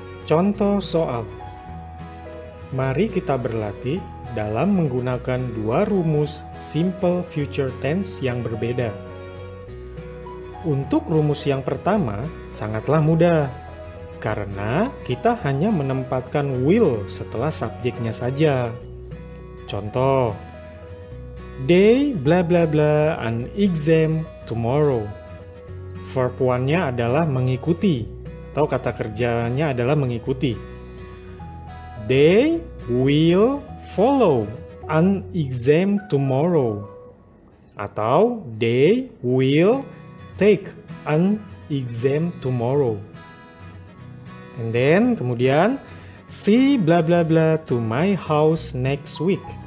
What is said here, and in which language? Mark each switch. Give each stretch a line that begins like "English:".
Indonesian: Contoh soal. Mari kita berlatih dalam menggunakan dua rumus simple future tense yang berbeda. Untuk rumus yang pertama, sangatlah mudah. Karena kita hanya menempatkan will setelah subjeknya saja. Contoh,
English: they bla bla bla an exam tomorrow.
Indonesian: Verb one-nya adalah mengikuti, atau kata kerjanya adalah mengikuti.
English: They will follow an exam tomorrow.
Indonesian: Atau
English: they will take an exam tomorrow. And then
Indonesian: kemudian,
English: she bla bla bla to my house next week.